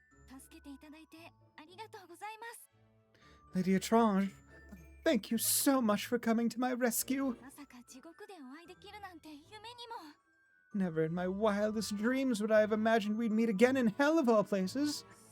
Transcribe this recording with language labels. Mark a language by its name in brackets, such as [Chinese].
[Japanese] 助けていただいてありがとうございます。 [English] Lady Etrange, thank you so much for coming to my rescue. [Japanese] まさか地獄でお会いできるなんて夢にも。 [English] Never in my wildest dreams would I have imagined we'd meet again in hell of all places.